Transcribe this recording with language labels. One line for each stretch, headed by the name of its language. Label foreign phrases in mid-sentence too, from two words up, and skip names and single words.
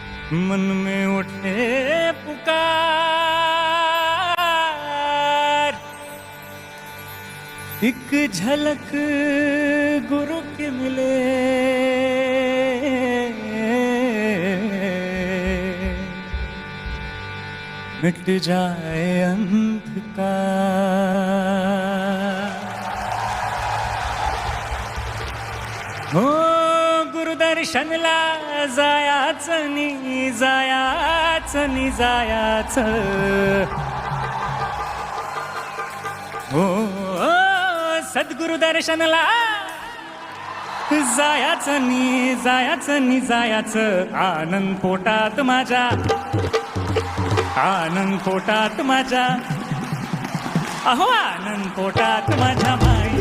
Hindi: मन में उठे पुकार, एक झलक गुरु की मिले, मिट जाए अंधकार।
Marathi: हो गुरुदर्शनला जायाचं नि जायाचं नि जायाचं, हो सद्गुरु दर्शनला जायाचं नि जायाचं नि जायाचं। आनंद पोटात माझ्या, आनंद पोटात माझ्या, अहो आनंद पोटात माझ्या।